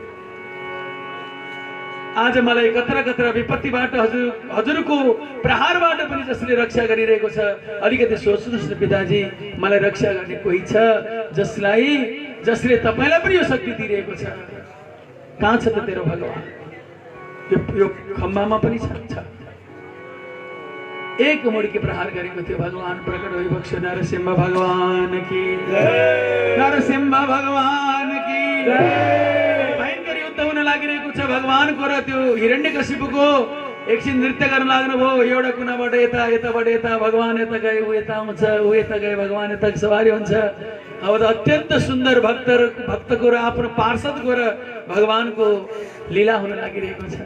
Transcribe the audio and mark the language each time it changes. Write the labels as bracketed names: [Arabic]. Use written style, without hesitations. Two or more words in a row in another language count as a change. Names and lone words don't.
[Nepali] आज मलाई कतरा कतरा विपत्तिबाट, हजुरको प्रहारबाट पनि जसले रक्षा गरिरहेको छ, अलिकति सोच्नुहोस् न पिताजी, मलाई रक्षा गर्ने कोही छ जसले तपाईँलाई पनि यो शक्ति दिइरहेको छ। कहाँ छ त तेरो भगवान? यो खम्बामा पनि छ। एक मुड़की प्रहार गरेको थियो। भगवान प्रकट भइबक्स्यो। [Hindi] नरसिंह भगवान की जय, नरसिंह भगवान की जय। [Nepali] भयंकर युद्ध हुन लागिरहेको छ भगवानको र त्यो हिरण्यकशिपुको। एकछिन नृत्य गर्न लाग्नुभयो। एउटा कुनाबाट यता, यताबाट यता। भगवान यता गए, ऊ यता आउँछ, ऊ यता गए, भगवान यता सवारी हुन्छ। अब त अत्यन्त सुन्दर भक्तको र आफ्नो पार्षदको र भगवानको लीला हुन लागिरहेको छ।